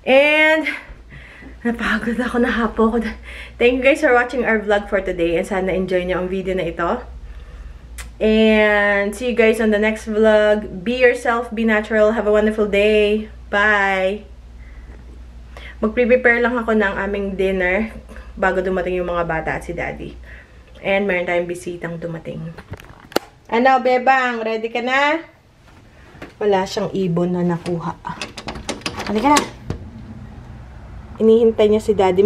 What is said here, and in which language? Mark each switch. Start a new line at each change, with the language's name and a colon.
Filipino: And, napagod ako, nahapo ako.
English: Thank you guys for watching our vlog for today.
Filipino: And sana enjoy niyo ang video na ito.
English: And see you guys on the next vlog. Be yourself, be natural. Have a wonderful day. Bye!
Filipino: Mag-prepare lang ako ng aming dinner bago dumating yung mga bata at si Daddy. And meron tayong bisitang dumating. Ano, Bebang? Ready ka na? Wala siyang ibon na nakuha. Halika na! Inihintay niya si Daddy.